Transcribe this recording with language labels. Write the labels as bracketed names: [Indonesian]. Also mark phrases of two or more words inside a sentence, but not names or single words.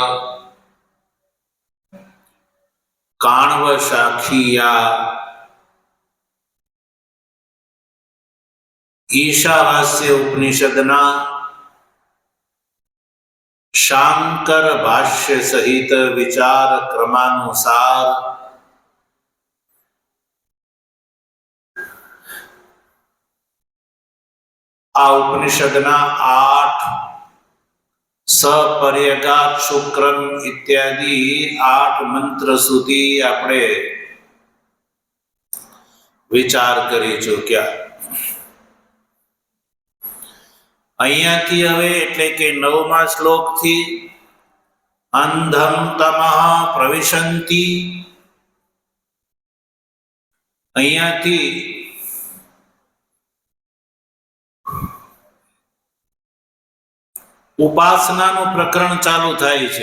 [Gujarati] કાણ્વ શાખીયા ઈશાવાસ્ય ઉપનિષદના શાંકર ભાષ્ય સહિત વિચાર ક્રમાનુસાર આ ઉપનિષદના 8 [Sanskrit] सपर्यगात शुक्रम [Gujarati] ઇત્યાદિ 8 મંત્ર સુધી આપણે વિચાર કરી ચૂક્યા। અહીંયાથી હવે એટલે કે 9મા શ્લોકથી [Sanskrit] અંધમ તમઃ પ્રવિશન્તિ, [Gujarati] અહીંયાથી ઉપાસનાનું પ્રકરણ ચાલુ થાય છે।